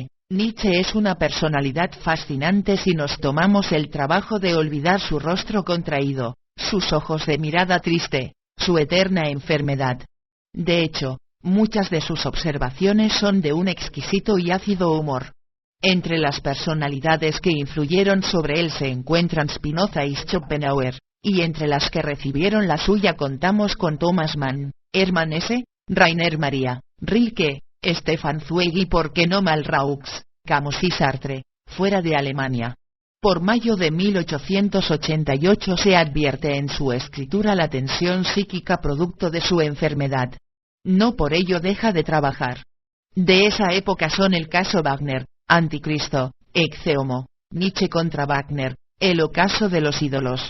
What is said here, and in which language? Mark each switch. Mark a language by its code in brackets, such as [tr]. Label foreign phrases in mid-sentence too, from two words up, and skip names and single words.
[es] Nietzsche es una personalidad fascinante si nos tomamos el trabajo de olvidar su rostro contraído, sus ojos de mirada triste, su eterna enfermedad. De hecho, muchas de sus observaciones son de un exquisito y ácido humor. Entre las personalidades que influyeron sobre él se encuentran Spinoza y Schopenhauer, y entre las que recibieron la suya contamos con Thomas Mann, Hermann Hesse, Rainer Maria Rilke, Stefan Zweig y por qué no Malraux, Camus y Sartre, fuera de Alemania. Por mayo de 1888 se advierte en su escritura la tensión psíquica producto de su enfermedad. No por ello deja de trabajar. De esa época son el caso Wagner, Anticristo, Ecce Homo, Nietzsche contra Wagner, el ocaso de los ídolos.